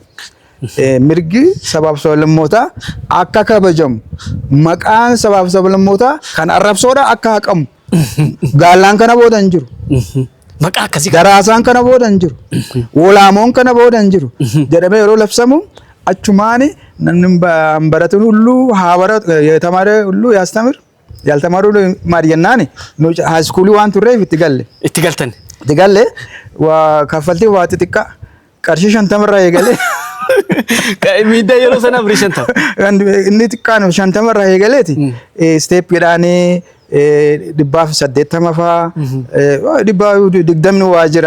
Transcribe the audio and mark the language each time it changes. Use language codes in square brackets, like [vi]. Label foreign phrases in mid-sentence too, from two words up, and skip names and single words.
[om] Mirgi sabaaf sablammoota akka kabajamu maqaan sabaaf sablammoota kan arrabsoodha akka haqamu gaalaan kana booda hin jiru. Maqaa akkasii garaasaan kana booda hin jiru. Wolaamoon kana booda hin jiru jedhamee yeroo labsamu achumaani namni baratan hullu haa baratu [am] የተማረ ሁሉ ያስተምር ያልተማረ ሁሉ ይማር [om] jennaani nu [en] high school [om] waan turreef itti galle. Itti galtan? Itti galle waa kaffaltii waa xixiqqaa qarshii 50 irraa eegalee. Miidhaa yeroo sana birii 50. Inni xiqqaan 50 irraa eegaleeti. Steepidhaanii 180 faa 120 waa jira.